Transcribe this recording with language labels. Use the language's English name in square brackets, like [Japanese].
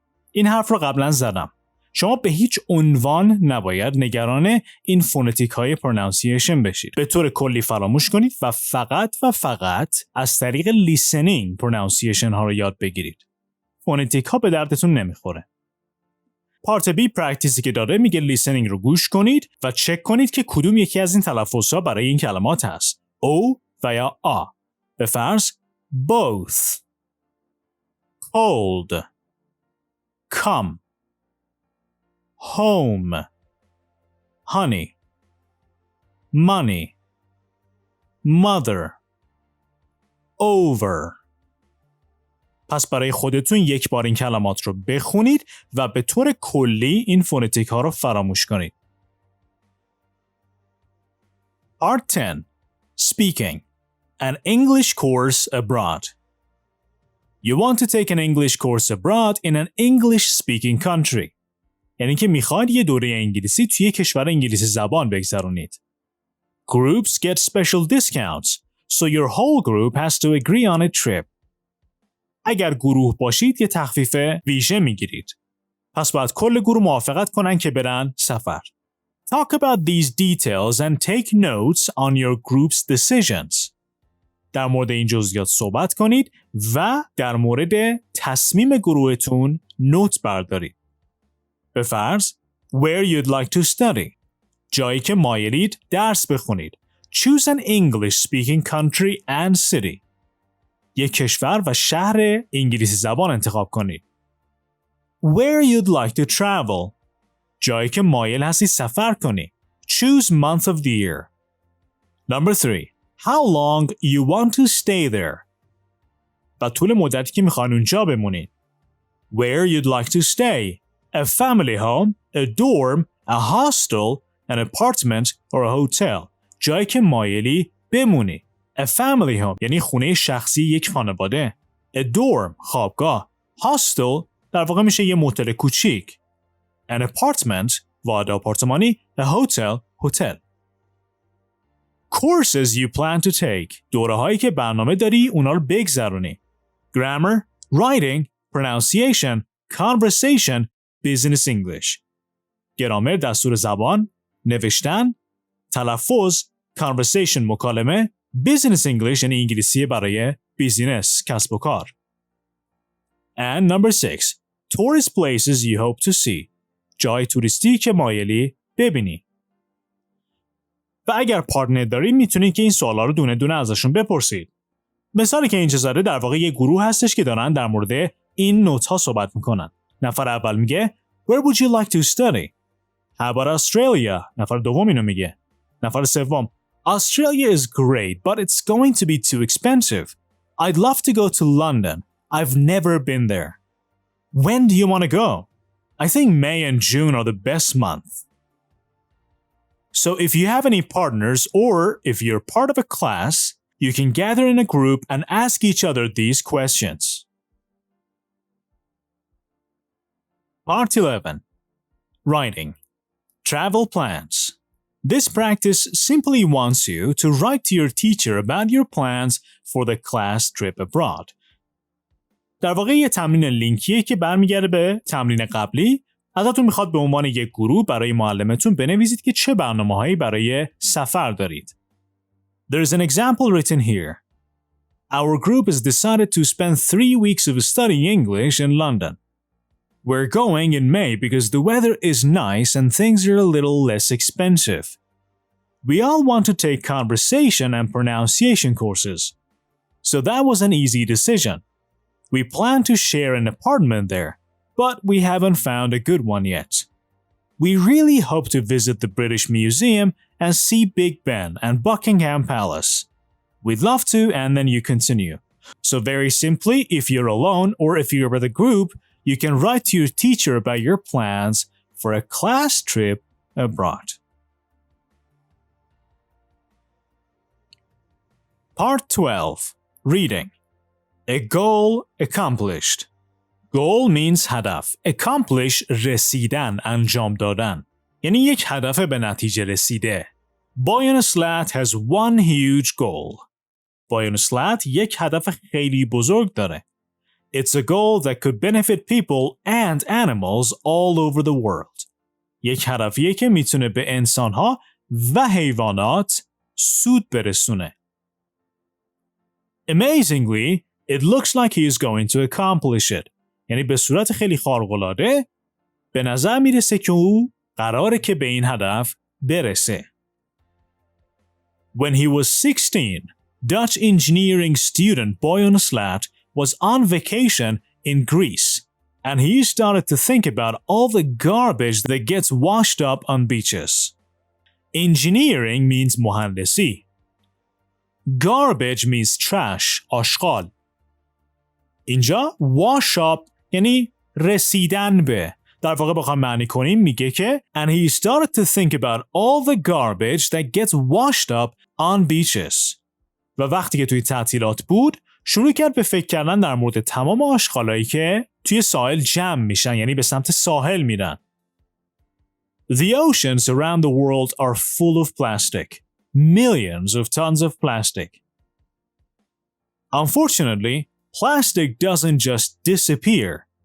[Persian] این حرف رو قبلا زدم. شما به هیچ عنوان نباید نگران این فونتیک های پرونانسیشن بشید. به طور کلی فراموش کنید و فقط از طریق لیسنینگ پرونانسیشن ها رو یاد بگیرید. فونتیک ها به دردتون نمیخوره. پارت بی پرکتیسی که داره میگه لیسنینگ رو گوش کنید و چک کنید که کدوم یکی از این تلفظ ها برای این کلمات هست. او و یا آ. به فرض [English] both, cold, come, home, honey, money, mother, over. [Persian] پس برای خودتون یک بار این کلمات رو بخونید و به طور کلی این فونتیک ها رو فراموش کنید. [English] Part 10. Speaking. An English course abroad. You want to take an English course abroad in an English-speaking country. [Persian] یعنی که میخواید یه دوره انگلیسی توی کشور انگلیسی زبان بگذرونید. [English] Groups get special discounts, so your whole group has to agree on a trip. [Persian] اگر گروه باشید یه تخفیف ویژه میگیرید. پس باید کل گروه موافقت کنن که برن سفر. [English] Talk about these details and take notes on your group's decisions. [Persian] در مورد این جزئیات صحبت کنید و در مورد تصمیم گروهتون نوت بردارید. به فرض [English] where you'd like to study. [Persian] جایی که مایلید درس بخونید. [English] Choose an English-speaking country and city. [Persian] یک کشور و شهر انگلیسی زبان انتخاب کنید. [English] Where you'd like to travel. [Persian] جایی که مایل هستی سفر کنی. [English] Choose month of the year. Number 3. How long you want to stay there. [Persian] و طول مدتی که میخوان اونجا بمونید. [English] Where you'd like to stay. A family home, a dorm, a hostel, an apartment or a hotel. [Persian] جایی که مایلی بمونی. [English] A family home [Persian] یعنی خونه شخصی یک خانواده. [English] A dorm خوابگاه. [Persian] Hostel در واقع میشه یه موتل کوچیک. [English] An apartment [Persian] واحد آپارتمانی. [English] A hotel hotel. Courses you plan to take [Persian] دوره هایی که برنامه داری اونا رو بگذرونی. [English] Grammar, writing, pronunciation, conversation, business English. [Persian] گرامر دستور زبان، نوشتن، تلفظ، conversation مکالمه، [English] business English [Persian] یعنی انگلیسی برای بیزینس کسب و کار. [English] And number 6. Tourist places you hope to see. [Persian] جای توریستی که مایلی ببینی. و اگر پارتنر دارید میتونید که این سوالا رو دونه دونه ازشون بپرسید. مثالی که اینجا زده در واقع یه گروه هستش که دارن در مورد این نوت ها صحبت میکنن. نفر اول میگه [English] Where would you like to study? How about Australia? [Persian] نفر دوم اینو میگه. نفر سوم [English] Australia is great, but it's going to be too expensive. I'd love to go to London. I've never been there. When do you want to go? I think May and June are the best month. So if you have any partners or if you're part of a class, you can gather in a group and ask each other these questions. Part 11. Writing. Travel plans. This practice simply wants you to write to your teacher about your plans for the class trip abroad. [Persian] در واقع یه تمرین لینکیه که برمیگرده به تمرین قبلی. ازتون میخواد به عنوان یک گروه برای معلمتون بنویسید که چه برنامه‌هایی برای سفر دارید. [English] There is an example written here. Our group has decided to spend 3 weeks of studying English in London. We're going in May because the weather is nice and things are a little less expensive. We all want to take conversation and pronunciation courses. So that was an easy decision. We plan to share an apartment there, but we haven't found a good one yet. We really hope to visit the British Museum and see Big Ben and Buckingham Palace. We'd love to, and then you continue. So very simply, if you're alone or if you're with a group, you can write to your teacher about your plans for a class trip abroad. Part 12. Reading. A goal accomplished. Goal means هدف. [Persian] Accomplish رسیدن، انجام دادن. یعنی یک هدف به نتیجه رسیده. [English] Boy on a slat has one huge goal. [Persian] Boy on a slat یک هدف خیلی بزرگ داره. [English] It's a goal that could benefit people and animals all over the world. [Persian] یک هدفیه که میتونه به انسانها و حیوانات سود برسونه. [English] Amazingly, it looks like he is going to accomplish it. [Persian] یعنی به صورت خیلی خارق‌العاده به نظر میرسه که او قراره که به این هدف برسه. [English] When he was 16, Dutch engineering student Boy on a Slat was on vacation in Greece, and he started to think about all the garbage that gets washed up on beaches. Engineering means مهندسی. Garbage means trash, آشغال. [Persian] اینجا wash up یعنی رسیدن به. در واقع بخوام معنی کنیم میگه که [English] and he started to think about all the garbage that gets washed up on beaches. [Persian] و وقتی که توی تعطیلات بود شروع کرد به فکر کردن در مورد تمام آشغالایی که توی ساحل جمع میشن، یعنی به سمت ساحل میرن. [English] The oceans around the world are full of plastic. Millions of tons of plastic. Unfortunately, plastic doesn't just disappear.